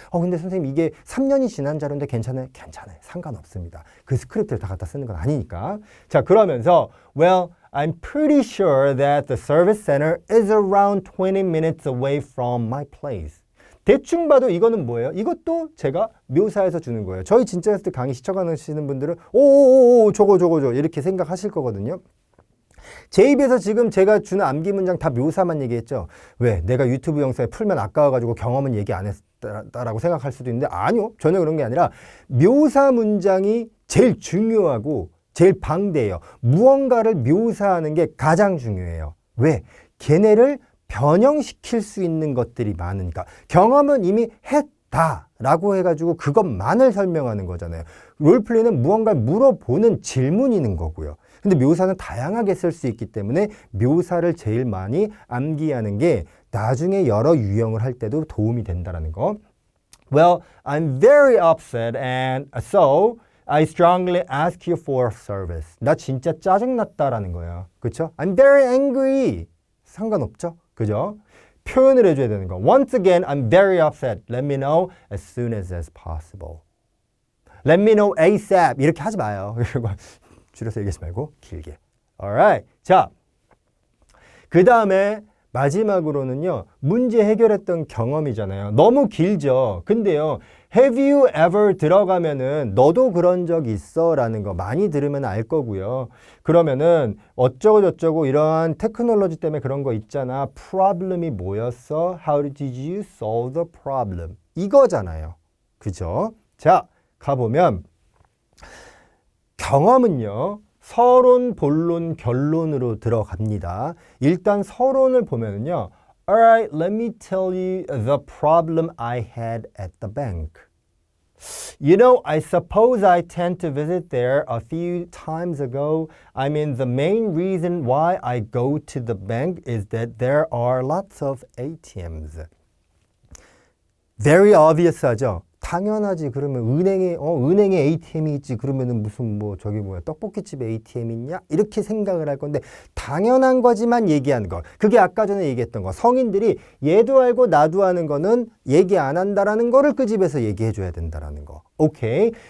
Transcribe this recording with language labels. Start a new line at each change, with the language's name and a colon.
Korean: 근데 선생님 이게 3년이 지난 자료인데 괜찮아요? 괜찮아요. 상관없습니다. 그 스크립트를 다 갖다 쓰는 건 아니니까. 자, 그러면서 well,
English: I'm pretty sure that the service center is around 20 minutes away from my place.
Korean: 대충 봐도 이거는 뭐예요? 이것도 제가 묘사해서 주는 거예요. 저희 진짜 했을 때 강의 시청하시는 분들은 오오오 저거 이렇게 생각하실 거거든요. 제 입에서 지금 제가 주는 암기 문장 다 묘사만 얘기했죠. 왜? 내가 유튜브 영상에 풀면 아까워가지고 경험은 얘기 안 했다라고 생각할 수도 있는데 아니요. 전혀 그런 게 아니라 묘사 문장이 제일 중요하고 제일 방대해요. 무언가를 묘사하는 게 가장 중요해요. 왜? 걔네를 변형시킬 수 있는 것들이 많으니까. 경험은 이미 했다라고 해가지고 그것만을 설명하는 거잖아요. 롤플레이는 무언가를 물어보는 질문이는 거고요. 근데 묘사는 다양하게 쓸 수 있기 때문에 묘사를 제일 많이 암기하는 게 나중에 여러 유형을 할 때도 도움이 된다는 거.
English: Well, I'm very upset and so I strongly ask you for service.
Korean: 나 진짜 짜증났다라는 거예요. 그렇죠?
English: I'm very angry.
Korean: 상관없죠? 그죠? 표현을 해줘야 되는 거.
English: Once again, I'm very upset. Let me know as soon as possible. Let me know ASAP.
Korean: 이렇게 하지 마요. 줄여서 얘기하지 말고 길게.
English: Alright.
Korean: 자, 그 다음에 마지막으로는요. 문제 해결했던 경험이잖아요. 너무 길죠. 근데요.
English: Have you ever
Korean: 들어가면은 너도 그런 적 있어? 라는 거 많이 들으면 알 거고요. 그러면은 어쩌고 저쩌고 이러한 테크놀로지 때문에 그런 거 있잖아. problem이 뭐였어?
English: How did you solve the problem?
Korean: 이거잖아요. 그죠? 자, 가보면 경험은요. 서론, 본론, 결론으로 들어갑니다. 일단 서론을 보면은요.
English: Alright, let me tell you the problem I had at the bank. You know, I suppose I tend to visit there a few times ago. I mean, the main reason why I go to the bank is that there are lots of ATMs. Very obvious
Korean: 하죠? 당연하지. 그러면 은행에 ATM이 있지. 그러면은 무슨 떡볶이집에 ATM이 있냐? 이렇게 생각을 할 건데 당연한 거지만 얘기하는 거. 그게 아까 전에 얘기했던 거. 성인들이 얘도 알고 나도 아는 거는 얘기 안 한다라는 거를 그 집에서 얘기해 줘야 된다라는 거. 오케이.